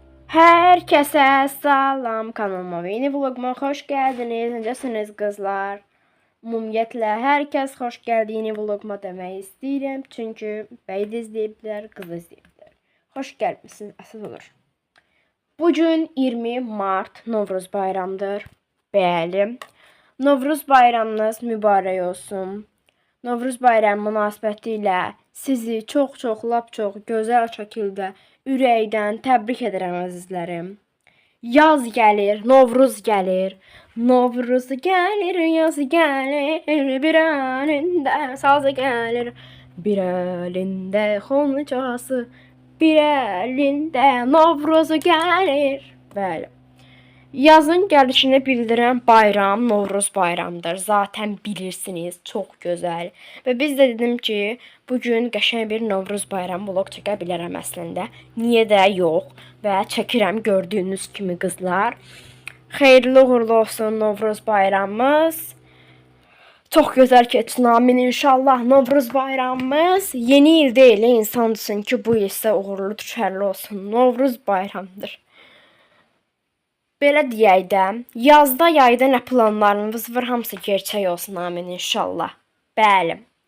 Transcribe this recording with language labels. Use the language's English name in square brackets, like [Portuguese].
[Turkish] Herkese salam, kanalıma ve yeni vloguma hoş geldiniz. [Azerbaijani] Necəsiniz kızlar? Ümumiyyətlə, hər kəs xoş gəldi yeni vloguma demək istəyirəm. Çünki bəy də izləyiblər, qız da izləyiblər. Xoş gəlmisiniz, əsas olur. Bugün 20 Mart Novruz bayramıdır. Bəli, Novruz bayramınız mübarək olsun. Novruz bayramı münasibəti ilə sizi çox, lap çox gözəl şəkildə ürəkdən təbrik edirəm əzizlərim. Yaz gəlir, Novruz gəlir. Novruz gəlir, yaz gəlir. Bir əlində saz gəlir. Bir əlində xoncası, bir əlində Novruz gəlir. Bəli. Yazın gəlişini bildirən bayram Novruz bayramıdır. Zaten bilirsiniz, çox gözəl. Və biz də dedim ki, bugün qəşəng bir Novruz bayramı vlog çəkə bilərəm əslində. Niyə də yox? Və çəkirəm gördüyünüz kimi qızlar. Xeyirli uğurlu olsun Novruz bayramımız. Çox gözəl keçsin, amin inşallah. Novruz bayramımız yeni il deyil, insan üçün ki, bu il isə uğurlu, düşərli olsun. Novruz bayramıdır. Belə deyək də, yazda, yayda nə planlarınız var, hamısı gerçək olsun, amin inşallah. Bəli.